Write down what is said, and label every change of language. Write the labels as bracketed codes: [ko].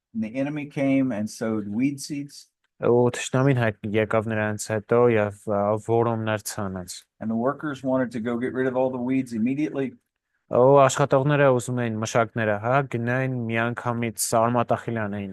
[en] And the enemy came and sowed weed seeds, [hy] ու թշնամին եկավ նրանց հետո եւ որոմներ ցանեց։ [en] and the workers wanted to go get rid of all the weeds immediately. [hy] Ու աշխատողները ուզում էին մշակները, գնային միանգամից սարմատախիլ անեին